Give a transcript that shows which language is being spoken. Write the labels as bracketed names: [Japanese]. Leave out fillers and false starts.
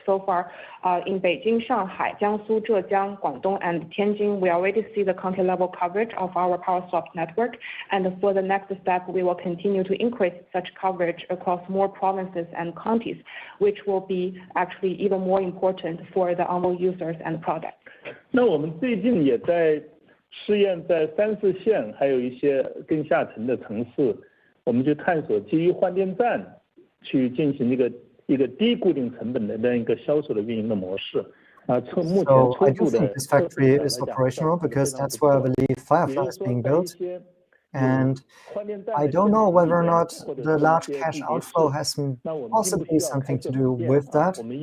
[English] So far, in Beijing, Shanghai, Jiangsu, Zhejiang, Guangdong, and Tianjin, we already see the county level coverage of our Power Swap network. And for the next step, we will continue to increase such coverage across more provinces and counties, which will be actually even more important for the Envoy users and products. [Chinese] 那我们最近也在试验在3、4线，还有一些更下沉的城市，我们就探索基于换电站去进行一个低固定成本的这样一个销售的运营的模式。从目前 [English] So I do think this factory is operational because that's where I believe Firefly is being built. And I don't know whether or not the large cash outflow has possibly something to do with that.